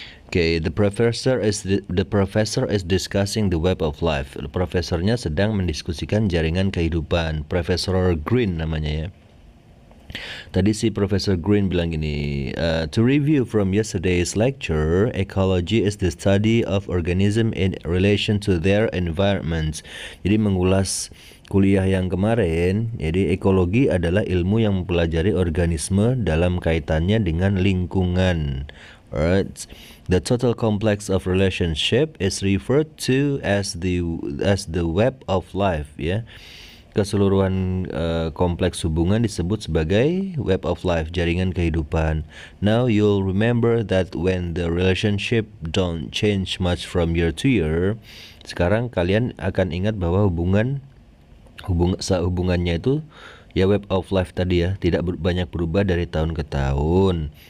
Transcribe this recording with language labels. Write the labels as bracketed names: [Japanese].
[English] Okay, the professor is discussing the web of life. [Indonesian] Profesornya sedang mendiskusikan jaringan kehidupan. Profesor Green namanya ya. Tadi si Professor Green bilang gini, [English] to review from yesterday's lecture, ecology is the study of organism in relation to their environments. [Indonesian] Jadi mengulas kuliah yang kemarin, jadi ekologi adalah ilmu yang mempelajari organisme dalam kaitannya dengan lingkungan. [English] Alright. The total complex of relationship is referred to as the web of life ya. [Indonesian] Keseluruhan kompleks hubungan disebut sebagai web of life, jaringan kehidupan. [English] Now you'll remember that when the relationship don't change much from year to year. [Indonesian] Sekarang kalian akan ingat bahwa hubungan Hubungannya itu ya web of life tadi ya, tidak banyak berubah dari tahun ke tahun.